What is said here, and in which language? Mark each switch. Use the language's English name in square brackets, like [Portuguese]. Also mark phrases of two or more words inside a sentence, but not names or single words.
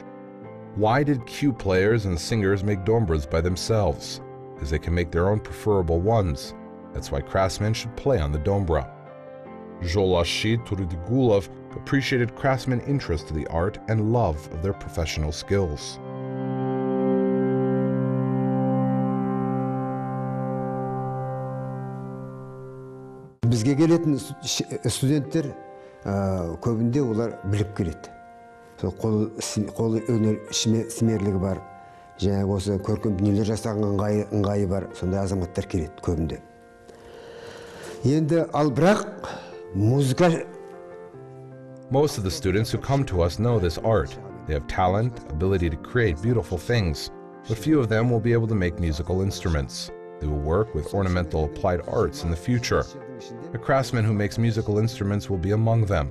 [English] Why did cue players and singers make dombras by themselves? Because they can make their own preferable ones. That's why craftsmen should play on the dombra. Joly Turdigulov appreciated craftsmen's interest to the art and love of their professional skills. [Kazakh] Бізге келетін студенттер көбінде олар біліп келеді. Қолы өнер сімерлігі бар, жаңағы осы көркем дүниелер жасаған ыңғайы бар, сондай азаматтар келеді көбінде. Енді ал бірақ музыка. [English] Most of the students who come to us know this art. They have talent, ability to create beautiful things, but few of them will be able to make musical instruments. They will work with ornamental applied arts in the future. A craftsman who makes musical instruments will be among them.